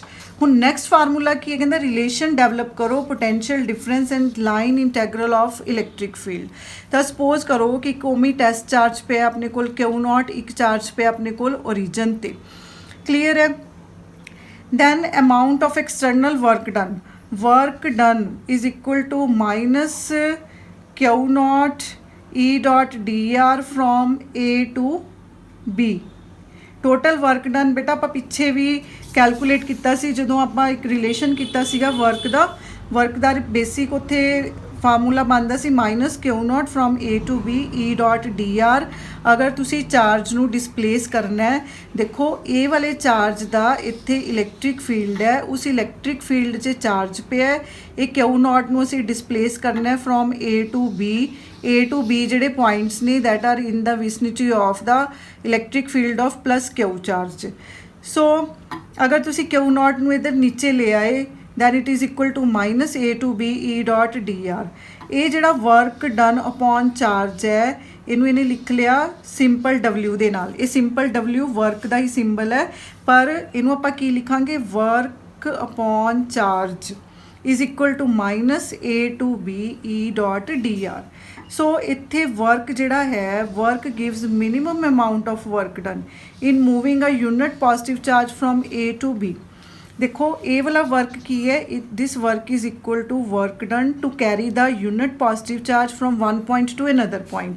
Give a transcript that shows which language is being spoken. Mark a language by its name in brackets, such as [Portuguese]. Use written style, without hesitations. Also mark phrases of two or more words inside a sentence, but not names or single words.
[English] ਹੁਣ next formula [Punjabi] ਕੀ ਹੈ, ਕਹਿੰਦਾ [English] relation develop ਕਰੋ potential difference and line integral of electric field। [Punjabi] ਤਾਂ ਸਪੋਜ਼ ਕਰੋ ਕਿ ਕੋਮੀ [English] test charge [Punjabi] ਪਿਆ ਆਪਣੇ ਕੋਲ Q0, ਇੱਕ ਚਾਰਜ ਪਿਆ ਆਪਣੇ ਕੋਲ ਓਰੀਜਨ ਤੇ। [English] clear ਹੈ? then amount of external work done, work done is equal to minus Q0 E dot dr from A to B। total work done [Punjabi] ਬੇਟਾ ਆਪਾਂ ਪਿੱਛੇ ਵੀ ਕੈਲਕੂਲੇਟ ਕੀਤਾ ਸੀ ਜਦੋਂ ਆਪਾਂ ਇੱਕ ਰਿਲੇਸ਼ਨ ਕੀਤਾ ਸੀਗਾ ਵਰਕ ਦਾ ਬੇਸਿਕ ਉੱਥੇ ਫਾਰਮੂਲਾ ਬਣਦਾ ਸੀ [English] minus Q0 from A to B E dot dr. [Punjabi] ਅਗਰ ਤੁਸੀਂ ਚਾਰਜ ਨੂੰ ਡਿਸਪਲੇਸ ਕਰਨਾ ਹੈ, ਦੇਖੋ ਇਹ ਵਾਲੇ ਚਾਰਜ ਦਾ ਇੱਥੇ [English] electric field [Punjabi] ਹੈ, ਉਸ [English] electric field [Punjabi] 'ਚ ਚਾਰਜ ਪਿਆ, ਇਹ Q0 ਨੂੰ ਅਸੀਂ ਡਿਸਪਲੇਸ ਕਰਨਾ ਹੈ [English] from A to B. A to B [Punjabi] ਜਿਹੜੇ ਪੁਆਇੰਟਸ ਨੇ [English] that are in the vicinity of the electric field of plus Q charge. [Punjabi] ਸੋ ਅਗਰ ਤੁਸੀਂ Q0 ਨੂੰ ਇੱਧਰ ਨੀਚੇ ਲੈ ਆਏ [English] then it is equal to minus A to B E dot dr। [Punjabi] ਇਹ ਜਿਹੜਾ [English] work done upon charge [Punjabi] ਹੈ ਇਹਨੂੰ ਇਹਨੇ ਲਿਖ ਲਿਆ ਸਿੰਪਲ W ਦੇ ਨਾਲ। ਇਹ ਸਿੰਪਲ W ਵਰਕ ਦਾ ਹੀ ਸਿੰਬਲ ਹੈ, ਪਰ ਇਹਨੂੰ ਆਪਾਂ ਕੀ ਲਿਖਾਂਗੇ, [English] work upon charge is equal to minus A to B E dot dr. ਸੋ [Punjabi] ਇੱਥੇ ਵਰਕ ਜਿਹੜਾ ਹੈ, [English] work gives minimum amount of work done in moving a unit positive charge from A to B. [Punjabi] ਦੇਖੋ ਇਹ ਵਾਲਾ ਵਰਕ ਕੀ ਹੈ, [English] this work is equal to work done to carry the unit positive charge from one point to another point.